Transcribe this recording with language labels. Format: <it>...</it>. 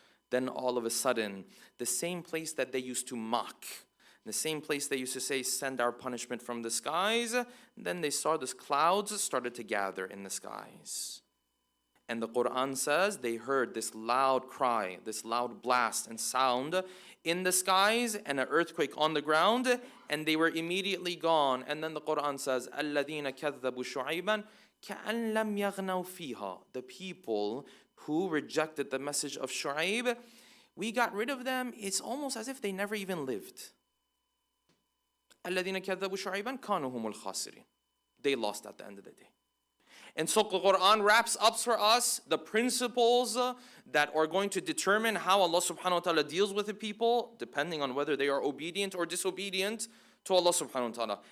<en>Then all of a sudden, the same place that they used to mock, the same place they used to say, send our punishment from the skies, then they saw this clouds started to gather in the skies. And the Quran says they heard this loud cry, this loud blast and sound in the skies and an earthquake on the ground, and they were immediately gone. And then the Quran says,</en> <ar>الَّذِينَ كَذَّبُوا شُعَيْبًا كَأَن لَمْ يَغْنَوْا فِيهَا.</ar> <en>The people who rejected the message of Shu'ayb, we got rid of them. It's almost as if they never even lived.</en> <ar>الَّذِينَ كَذَّبُوا شُعَيْبًا كَانُوا هُمُ الْخَاسِرِينَ.</ar> <en>They lost at the end of the day. And so the Quran wraps up for us the principles that are going to determine how Allah subhanahu wa ta'ala deals with the people, depending on whether they are obedient or disobedient to Allah subhanahu wa ta'ala.</en>